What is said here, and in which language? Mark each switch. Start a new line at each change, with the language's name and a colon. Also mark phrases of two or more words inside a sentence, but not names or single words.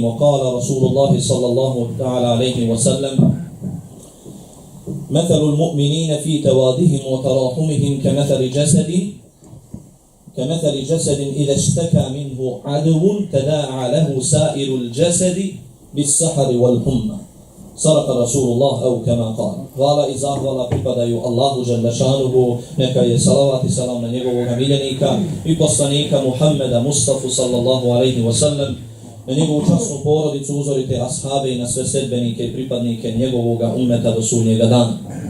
Arabic: وقال رسول الله صلى الله تعالى عليه وسلم مثل المؤمنين في توادهم وتراحمهم كمثل جسد إذا اشتكى منه عدو تداعى له سائر الجسد بالسحر والحمى صدق رسول الله أو كما قال.
Bosnian: Hvala i zahvala pripadaju Allahu
Arabic: جل شأنه,
Bosnian: neka je salavat i salam na njegovog miljenika i poslanika Muhammeda Mustafa
Arabic: صلى الله عليه وسلم,
Bosnian: na njegovu časnu porodicu, uzorite ashabe i na sve sledbenike i pripadnike njegovog ummeta do sudnjega dana.